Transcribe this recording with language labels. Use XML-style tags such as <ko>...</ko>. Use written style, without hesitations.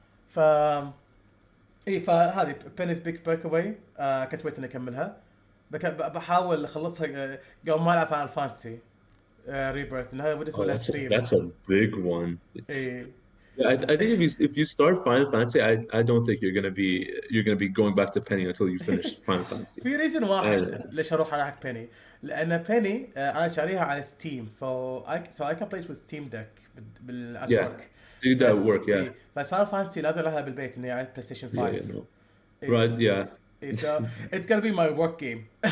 <ar>فهذه Penny's Big Breakaway كنت ويت إني أكملها بحاول أخلصها قبل ما ألعب Final Fantasy Rebirth إنها بدي أسوي لها stream.</ar> <en>That's a big one. Yeah, I think if you start Final Fantasy, I don't think you're gonna be going back to Penny until you finish Final Fantasy.</en> <ar>في reason واحد ليش أروح على حق Penny لأن Penny أنا شاريها على Steam so I can play it with Steam Deck بالأسواق.</ar> <en>Do that work, yeah.</en> <ar>بس Final Fantasy لازم لها بالبيت إني على PlayStation 5.</ar> <en>Yeah, no. Right, yeah. So it's gonna be my work game.</en>